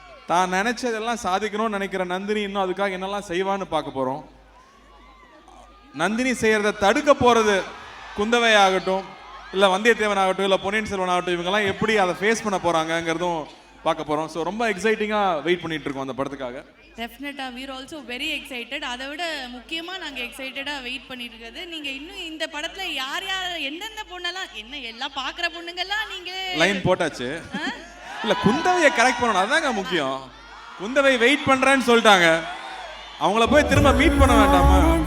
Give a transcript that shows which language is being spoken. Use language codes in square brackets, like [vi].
[ta] தான் நினச்சதெல்லாம் சாதிக்கணும்னு நினைக்கிற நந்தினி இன்னும் அதுக்காக என்னெல்லாம் செய்வான்னு பார்க்க போகிறோம். நந்தினி செய்கிறத தடுக்க போகிறது குந்தவை ஆகட்டும், இல்லை வந்தியத்தேவன் ஆகட்டும், இல்லை பொன்னியின் செல்வன் ஆகட்டும், இவங்கெல்லாம் எப்படி அதை ஃபேஸ் பண்ண போகிறாங்கங்கிறதும் பார்க்க போகிறோம். ஸோ ரொம்ப எக்ஸைட்டிங்காக வெயிட் பண்ணிட்டு இருக்கோம் அந்த படத்துக்காக. [en] டெஃபினட்டா we are also very excited. [ta] அதை விட முக்கியமா நாங்க எக்ஸைட்டடா வெயிட் பண்ணிட்டு இருக்கிறது, நீங்க இன்னும் இந்த படத்துல யார் யார் எந்தெந்த பொண்ணெல்லாம் என்ன எல்லாம் பாக்குற பொண்ணுங்கெல்லாம் நீங்க லைன் போட்டாச்சு. இல்ல குந்தவையை கரெக்ட் பண்ணணும், அதாங்க முக்கியம். குந்தவை வெயிட் பண்றேன்னு சொல்லிட்டாங்க, அவங்கள போய் திரும்ப மீட் பண்ண வேண்டாமா?